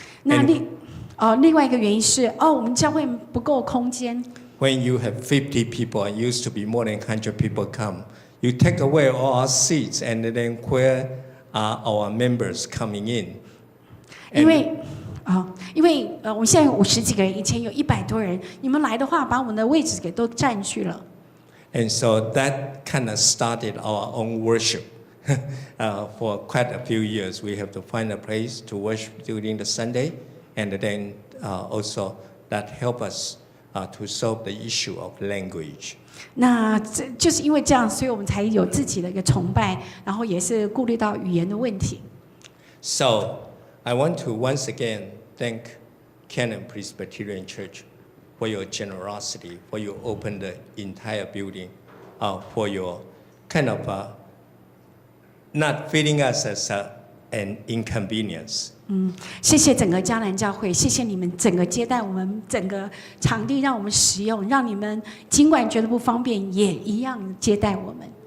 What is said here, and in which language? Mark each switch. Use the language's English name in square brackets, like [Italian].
[Chinese] 那另外一个原因是我们教会不够空间。 [English] When you have 50 people, and used to be more than 100 people come, you take away all our seats, and then where are our members coming in? [Chinese] 因为我们现在有50几个人，以前有100多人，你们来的话，把我们的位置给都占据了。 [English] And so that kind of started our own worship. For quite a few years, we have to find a place to worship during the Sunday, and then also that help us to solve the issue of language. [Chinese] 那就是因为这样，所以我们才有自己的一个崇拜，然后也是顾虑到语言的问题。 [English] So I want to once again thank Canon Presbyterian Church for your generosity, for you open the entire building, for your kind of not feeling us as an inconvenience. [Chinese] 谢谢整个迦南教会，谢谢你们整个接待我们，整个场地让我们使用，让你们尽管觉得不方便，也一样接待我们。